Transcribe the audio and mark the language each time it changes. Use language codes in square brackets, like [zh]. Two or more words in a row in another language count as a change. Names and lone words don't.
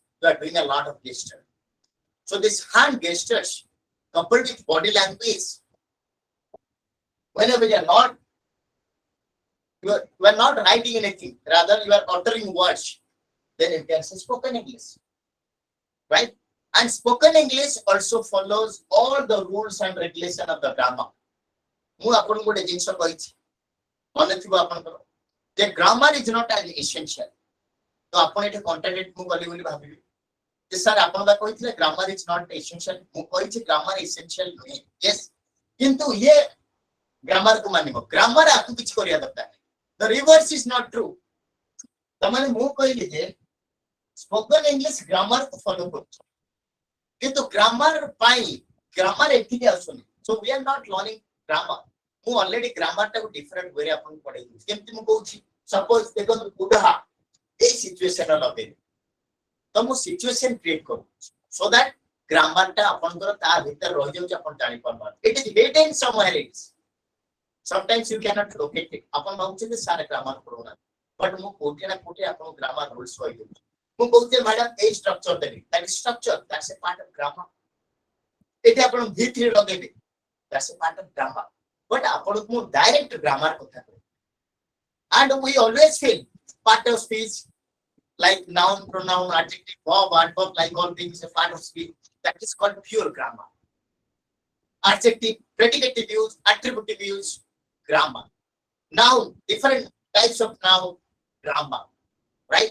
[en] You are doing a lot of gesture. So this hand gestures coupled with body language, whenever you are not writing anything, rather you are uttering words, then you can say spoken English, right? And spoken English also follows all the rules and regulation of the grammar. [or] ମୁଁ ଆପଣଙ୍କୁ ଗୋଟେ ଜିନିଷ କହିଛି ମନେ ଥିବ ଆପଣଙ୍କର ଯେ [en] grammar is not an essential. [or] ତ ଆପଣ ଏଠି କଣ୍ଟ୍ରାଡିକ୍ଟ ମୁଁ କଲି ବୋଲି ଭାବିବି ଯେ ସାର୍ ଆପଣ ବା କହିଥିଲେ [en] grammar is not essential. [or] ମୁଁ କହିଛି [en] grammar essential [or] ନୁହେଁ yes କିନ୍ତୁ ଇଏ grammar କୁ ମାନିବ grammar आपको କିଛି କରିବା ଦରକାର ନାହିଁ. [en] The reverse is not true. [or] ତମାନେ ମୁଁ କହିଲି ଯେ [en] spoken English grammar [or] କୁ follow କରୁଛି କିନ୍ତୁ grammar ପାଇଁ grammar ଏଠିକି ଆସୁନି. [en] So we are not learning grammar. [or] ମୁଁ already grammar ଟାକୁ [en] different way [or] ରେ ଆପଣଙ୍କୁ ପଢେଇ ଦଉଛି କେମିତି ମୁଁ କହୁଛି suppose ଦେଖନ୍ତୁ ବୁଢା ଏଇ ସିଚୁଏସନ ଲଗେଇଲି ତ ମୁଁ [en] situation create [or] କରୁଛି [en] so that grammar [or] ଟା ଆପଣଙ୍କର ତା ଭିତରେ ରହି ଯାଉଛି ଆପଣ ଜାଣି ପାରୁନାହାନ୍ତି. [en] It is hidden somewhere else. Sometimes you cannot locate it. [or] ଆପଣ ଭାବୁଛନ୍ତି ସାର୍ grammar ପଢଉନାହାନ୍ତି but ମୁଁ କୋଉଠି ନା କୋଉଠି ଆପଣଙ୍କୁ [en] grammar rules [or] କହିଦେଉଛି. ମୁଁ କହୁଛି ମ୍ୟାଡାମ ଏଇ structure ଦେବି [en] that is structure, that's a part of grammar. [or] ଏଠି ଆପଣ V3 ଲଗେଇବେ [en] that's a part of grammar. [or] But ଆପଣଙ୍କୁ ମୁଁ [en] direct grammar [or] କଥା କହିବି. [en] And we always feel part of speech like noun, pronoun, adjective, verb, adverb, like all things a part of speech. That is called pure grammar. adjective, predicative use, attributive use, grammar. Now, different types of noun, grammar, right?